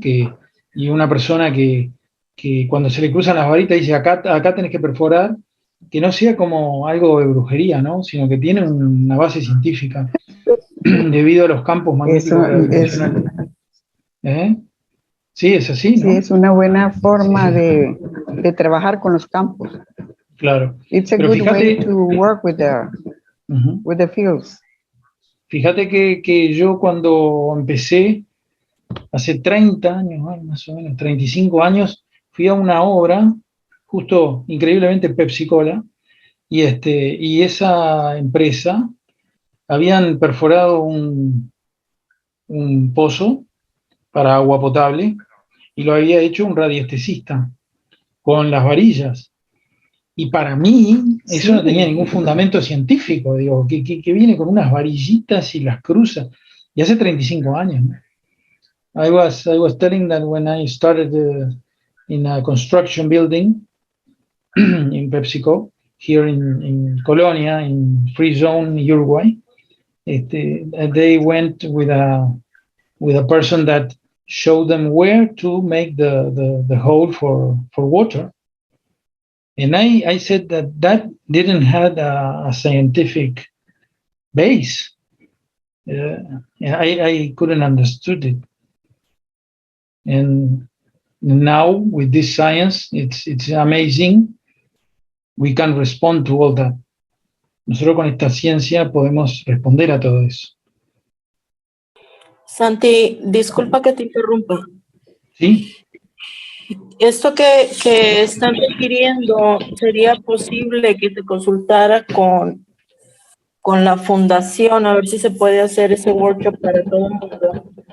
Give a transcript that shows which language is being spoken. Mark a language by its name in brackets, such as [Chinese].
[Spanish] Y una persona que cuando se le cruzan las varitas dice, acá tenés que perforar, que no sea como algo de brujería, ¿no? Sino que tiene una base científica debido a los campos magnéticos gravitacionales. Sí, es así, ¿no? Sí, es una buena forma de trabajar con los campos. Claro. [English] It's a good way to work with the fields. [Spanish] Fíjate que yo cuando empecé, hace 30 años, más o menos, 35 años, fui a una obra, justo increíblemente Pepsi-Cola, y esa empresa habían perforado un pozo para agua potable y lo había hecho un radiestesista con las varillas. Y para mí eso no tenía ningún fundamento científico, digo, que viene con unas varillitas y las cruza. Y hace 35 años, ¿no? [English] I was telling that when I started in a construction building in PepsiCo, here in Colonia, in Free Zone, Uruguay, they went with a person that showed them where to make the hole for water. And I said that didn't have a scientific base. I couldn't understood it. And now with this science, it's amazing. We can respond to all that. [Spanish] Nosotros con esta ciencia podemos responder a todo eso. Santi, disculpa que te interrumpa. Sí. Esto que están requiriendo, ¿sería posible que te consultara con la fundación a ver si se puede hacer ese workshop para todo el mundo?